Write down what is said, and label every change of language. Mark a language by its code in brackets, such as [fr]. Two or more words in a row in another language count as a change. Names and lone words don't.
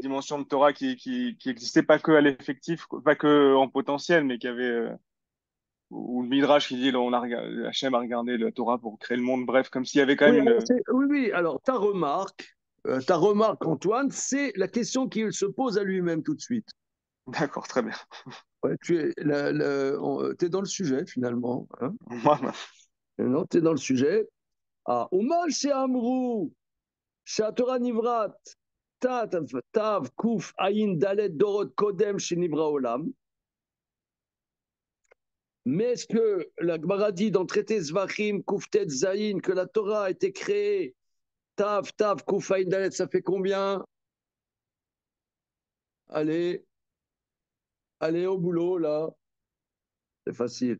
[fr] dimension de Torah qui existait pas que à l'effectif, pas que en potentiel, mais qu'il y avait, ou le Midrash qui dit, Hachem a regardé la Torah pour créer le monde, bref, comme s'il y avait quand oui, même alors, oui, oui, alors ta remarque, Antoine, c'est la question qu'il se pose à lui-même tout de suite. D'accord, très bien. Ouais, t'es dans le sujet finalement. Hein. Moi, Non, t'es dans le sujet. [he] Ah, ומה אמרו תורה נבראת תו קוף עין דלת דורות קודם נברא עולם. [fr] Mais est-ce que la Gemara dit dans le traité Zvachim, [he] קוף טית זין, [fr] que la Torah a été créée, [he] תו קוף עין דלת, [fr] ça fait combien? Allez, allez au boulot là, c'est facile.